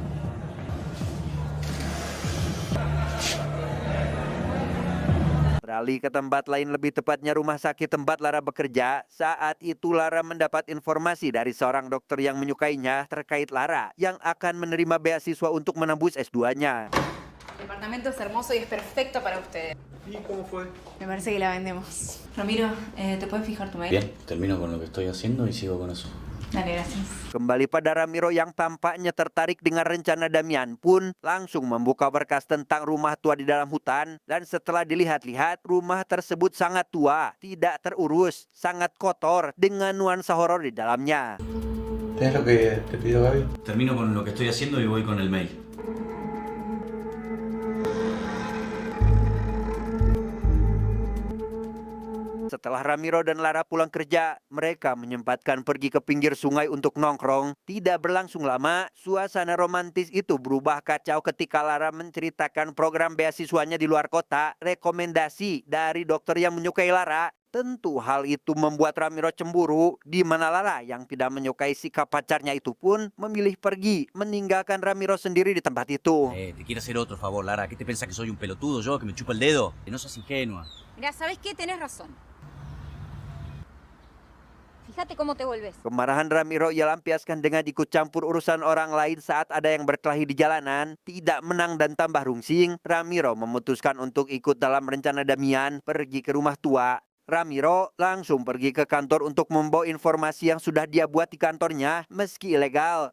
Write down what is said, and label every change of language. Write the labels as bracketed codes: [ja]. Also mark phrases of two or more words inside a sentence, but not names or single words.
[id] Beralih ke tempat lain, lebih tepatnya rumah sakit tempat Lara bekerja. Saat itu Lara mendapat informasi dari seorang dokter yang menyukainya terkait Lara yang akan menerima beasiswa untuk menembus S2-nya. [es] El departamento es hermoso y es perfecto para ustedes. ¿Y cómo fue? Me parece que la vendemos. Ramiro, ¿te puedes fijar tu mail? Bien, termino con lo que estoy haciendo y sigo con eso. Dale, gracias. [id] Kembali pada Ramiro yang tampaknya tertarik dengan rencana Damian pun langsung membuka berkas tentang rumah tua di dalam hutan. Dan setelah dilihat-lihat, rumah tersebut sangat tua, tidak terurus, sangat kotor dengan nuansa horor di dalamnya. [es] ¿Tienes lo que te pidió Gaby? Termino con lo que estoy haciendo y voy con el mail. [id] Setelah Ramiro dan Lara pulang kerja, mereka menyempatkan pergi ke pinggir sungai untuk nongkrong. Tidak berlangsung lama, suasana romantis itu berubah kacau ketika Lara menceritakan program beasiswanya di luar kota, rekomendasi dari dokter yang menyukai Lara. Tentu hal itu membuat Ramiro cemburu, di mana Lara yang tidak menyukai sikap pacarnya itu pun memilih pergi, meninggalkan Ramiro sendiri di tempat itu. [es] Te quiero hacer otro favor, Lara. ¿Qué te pensás que soy un pelotudo yo, que me chupa el dedo? Que no sos ingenua. Mira, ¿sabes qué? Tenés razón. Fíjate cómo te vuelves. [id] Kemarahan Ramiro ia lampiaskan dengan ikut campur urusan orang lain saat ada yang berkelahi di jalanan. Tidak menang dan tambah rungsing, Ramiro memutuskan untuk ikut dalam rencana Damian pergi ke rumah tua. Ramiro langsung pergi ke kantor untuk membawa informasi yang sudah dia buat di kantornya meski ilegal.